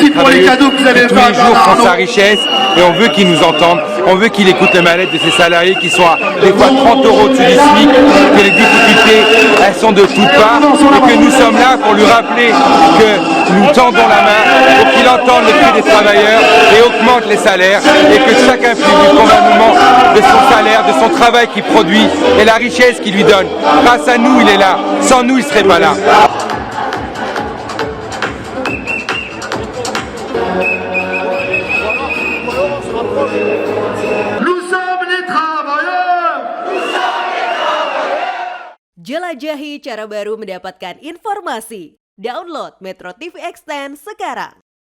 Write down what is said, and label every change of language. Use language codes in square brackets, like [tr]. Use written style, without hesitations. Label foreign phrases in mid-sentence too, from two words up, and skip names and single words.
[fr] des travailleuses qui tous les jours font sa richesse et on veut qu'ils nous entendent, on veut qu'ils écoutent le mal-être de ces salariés qui sont à des fois 30 € au-dessus du SMIC, que les difficultés elles sont de toutes parts et que nous sommes là pour lui rappeler que nous tendons la main pour qu'il entende le cri des travailleurs et augmente les salaires et que chacun puisse du convenablement de son salaire, de son travail qu'il produit et la richesse qu'il lui donne. Grâce à nous, il est là. Sans nous, il ne serait pas là. Nous sommes les travailleurs. [id] Jelajahi cara baru mendapatkan informasi. Download Metro TV Extend sekarang.